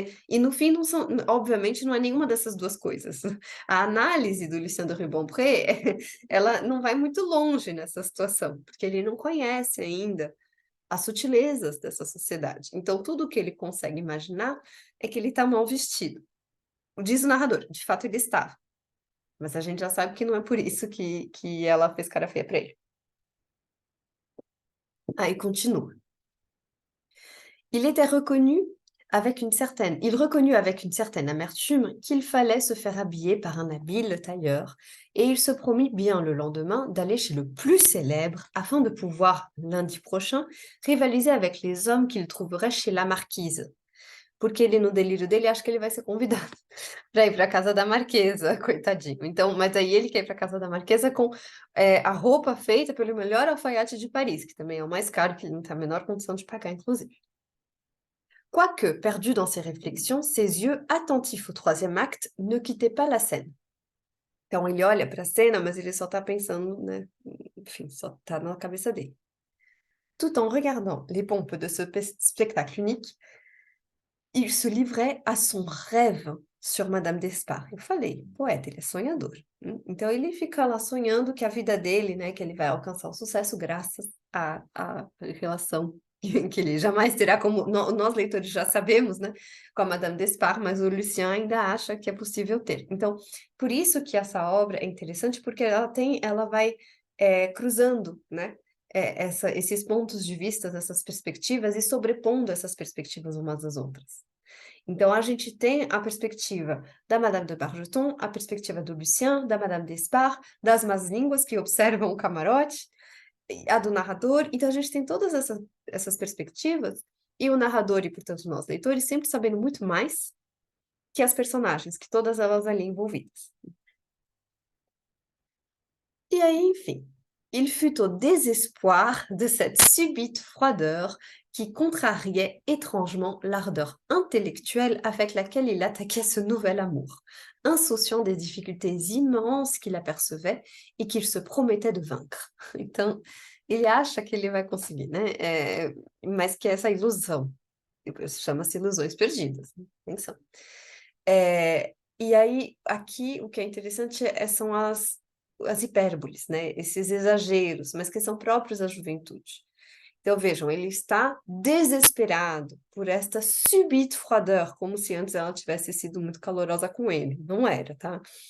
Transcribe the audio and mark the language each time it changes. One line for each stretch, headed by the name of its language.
Portuguese: E no fim, obviamente, não é nenhuma dessas duas coisas. A análise do Lucien de Rubempré, ela não vai muito longe nessa situação, porque ele não conhece ainda as sutilezas dessa sociedade. Então, tudo que ele consegue imaginar é que ele está mal vestido. Diz o narrador, de fato ele estava. Mas a gente já sabe que não é por isso que ela fez cara feia para ele. Aí continua.
French: Il était reconnu Il reconnut avec une certaine amertume qu'il fallait se faire habiller par un habile tailleur, et il se promit bien le lendemain d'aller chez le plus célèbre afin de pouvoir, lundi prochain, rivaliser avec les hommes qu'il trouverait chez la marquise.
Portuguese: Porque ele, no delírio dele, acha que ele vai ser convidado para ir para casa da marquesa, coitadinho. Então, mas aí ele quer ir para casa da marquesa com a roupa feita pelo melhor alfaiate de Paris, que também é o mais caro, que ele não tem a menor condição de pagar, inclusive.
French: Quoique perdu dans ses réflexions, ses yeux, attentifs au troisième acte, ne quittaient pas la scène.
Portuguese: Então ele olha para a cena, mas ele só está pensando, né? Enfim, só está na cabeça dele.
French: Tout en regardant les pompes de ce spectacle unique, il se livrait à son rêve sur Madame d'Espard.
Portuguese: Eu falei, poeta, ele é sonhador. Então ele fica lá sonhando que a vida dele, né, que ele vai alcançar o sucesso graças à relação que ele jamais terá, como nós leitores já sabemos, né, com a Madame d'Espard, mas o Lucien ainda acha que é possível ter. Então, por isso que essa obra é interessante, porque ela vai cruzando, né, esses pontos de vista, essas perspectivas, e sobrepondo essas perspectivas umas às outras. Então, a gente tem a perspectiva da Madame de Bargeton, a perspectiva do Lucien, da Madame d'Espard, das más línguas que observam o camarote, a do narrador. Então, a gente tem todas essas perspectivas, e o narrador, e portanto nós leitores, sempre sabendo muito mais que as personagens, que todas elas ali envolvidas.
French: Et enfin, il fut au désespoir de cette subite froideur qui contrariait étrangement l'ardeur intellectuelle avec laquelle il attaquait ce nouvel amour, insouciant des difficultés immenses qu'il apercevait e qu'il se promettait de vaincre.
Portuguese: Então, ele acha que ele vai conseguir, né? Mas que essa ilusão, chama-se ilusões perdidas, né? Atenção. E aí, aqui, o que é interessante são as hipérboles, né? Esses exageros, mas que são próprios da juventude. Então, vejam, ele está desesperado por esta
French: subite froideur,
Portuguese: como se antes ela tivesse sido muito calorosa com ele. Não era, tá?